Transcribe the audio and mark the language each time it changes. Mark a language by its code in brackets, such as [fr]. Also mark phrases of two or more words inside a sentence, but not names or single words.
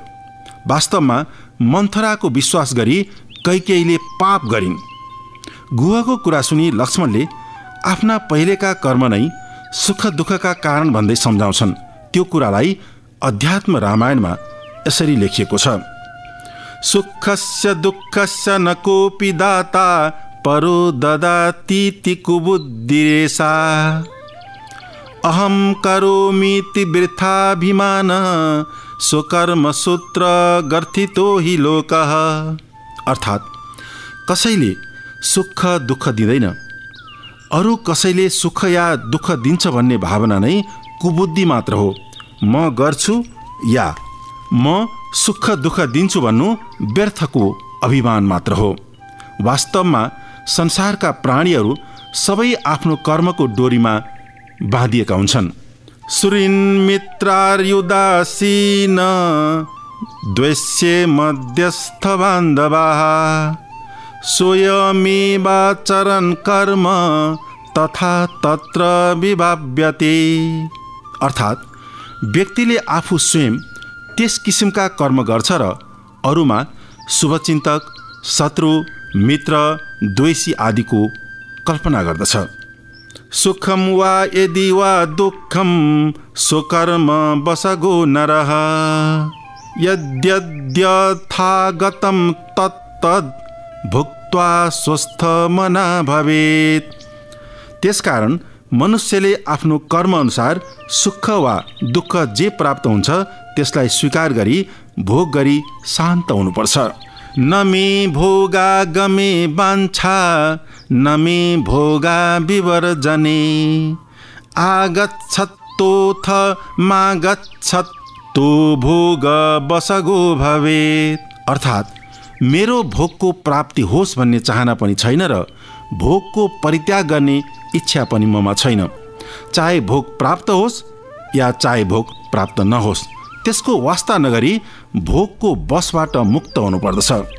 [ne] वास्तवमा मन्थराको विश्वास गरी कैकेयीले पाप गरिन्। गुहको कुरा सुनि लक्ष्मणले आफ्ना पहिलेका कर्म नै सुख दुःखका कारण भन्दै सम्झाउँछन्। त्यो कुरालाई अध्यात्म रामायणमा यसरी लेखिएको छ, [sa] सुखस्य दुःखस्य न कोपि दाता परो ददातीति कुबुद्धिरेषा अहम करोमीति वृथाभिमान स्वकर्म सूत्र गर्थितो हि लोकः। [ne] अर्थात् कसैले सुख दुःख दिँदैन, अरू कसैले सुख या दुःख दिन्छ भन्ने भावना नै कुबुद्धि मात्र हो। म गर्छु या म सुख दुःख दिन्छु भन्नु व्यर्थको अभिमान मात्र हो। वास्तवमा संसारका प्राणीहरू सबै आफ्नो कर्मको डोरीमा बाँधिएका हुन्छन्। [sa] सुरिन् मित्रार्युदासीन द्वेष्ये मध्यस्थ बान्धवाः स्वयमेवाचरन् कर्म तथा तत्र विभाव्यते। [ne] अर्थात् व्यक्तिले आफू स्वयं त्यस किसिमका कर्म गर्छ र अरूमा शुभचिन्तक, शत्रु, मित्र, द्वेषी आदिको कल्पना गर्दछ। [sa] सुखम वा यदि वा दुःखम स्वकर्म बसगो नरः यद्यद्यथागतं तत्तद् भुक्त्वा स्वस्थ मना भवेत्। [ne] त्यसकारण मनुष्यले आफ्नो कर्म अनुसार सुख वा दुःख जे प्राप्त हुन्छ त्यसलाई स्वीकार गरी भोग गरी शान्त हुनुपर्छ। [sa] न मे भोगा गमे वाञ्छा न मे भोगा विवर्जने आगच्छत्तोऽथ मागच्छत्तो भोग बसगो भवेत्। [ne] अर्थात् मेरो भोगको प्राप्ति होस् भन्ने चाहना पनि छैन र भोगको परित्याग गर्ने इच्छा पनि ममा छैन। चाहे भोग प्राप्त होस् या चाहे भोग प्राप्त नहोस्, त्यसको वास्ता नगरी भोगको बसबाट मुक्त हुनुपर्दछ।